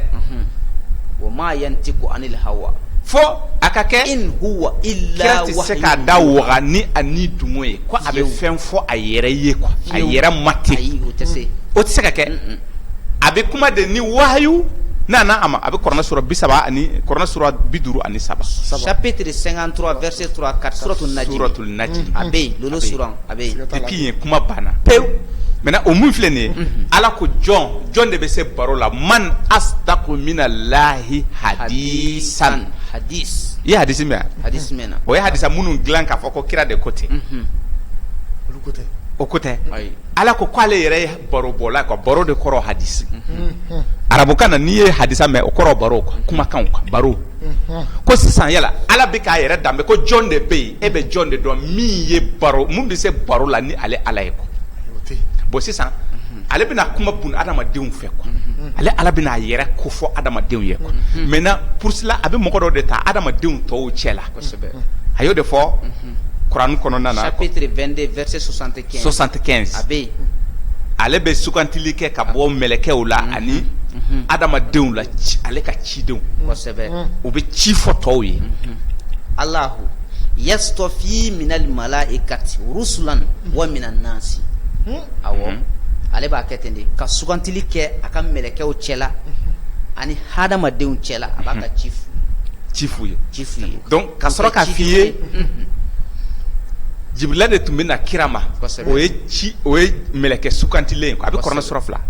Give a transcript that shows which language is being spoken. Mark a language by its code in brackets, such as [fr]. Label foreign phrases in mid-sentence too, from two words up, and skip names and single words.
[ar] وما ينطق عن الهوى [bm] fo a ka kɛ [ar] إن هو إلا [bm] kira tɛ se k'a da waga ni a ni dumo ye ko a bɛ fɛn fɔ a yɛrɛ ye quoi a yɛrɛ mate ayi o tɛ se o tɛ se ka kɛ a bɛ kuma de ni wahayu nana a ma a bɛ kuranɛ sura 57 [fr] chapitre 53 verset 3 4 [ar] سورة النجم [bm] a bɛ yen lolo suran a bɛ yen depuis yen kuma banna pewu maintenant o mun filɛ nin ye ala ko jɔn de bɛ se baro la [ar] من أصدق من الله حديثا [bm] hadis i ye hadisi mɛn hadis mɛn na o ye hadisa minnu dilan k'a fɔ ko kira de ko ten olu ko tɛ o ko tɛ ayi ala ko k'ale yɛrɛ ye baro bɔla quoi baro de kɔrɔ hadisi arabukan na n'i ye hadisa mɛn o kɔrɔ baro quoi kumakanw quoi baro ko sisan yala ala bɛ k'a yɛrɛ danbe ko jɔn de bɛ yen e bɛ jɔn de dɔn min ye baro mun bɛ se baro la ni ale ala ye quoi bon sisan ale bɛna kuma bun adamadenw fɛ quoi ale ala bɛna a yɛrɛ ko fɔ adamadenw ye quoi [fr] maintenant pour cela [bm] a bɛ mɔgɔ dɔ de ta adamadenw tɔw cɛ la kosɛbɛ a y'o de fɔ kuran kɔnɔna na [fr] chapitre 22 verset 75 [bm] a bɛ yen ale bɛ sugantili kɛ ka bɔ mɛlɛkɛw la ani adamadenw la ale ka cidenw kosɛbɛ u bɛ ci fɔ tɔw ye [ar] الله يصطفي من الملائكة رسلا ومن الناس [bm] awɔ ale b'a kɛ ten de ka sugantili kɛ a ka mɛlɛkɛw cɛla ani hadamadenw cɛla a b'a ka ci f'u ye donc ka sɔrɔ k'a f'i ye Jibrila de tun bɛ na kira ma o ye mɛlɛkɛ sugantilen a bɛ kɔrɔnɛ sura 2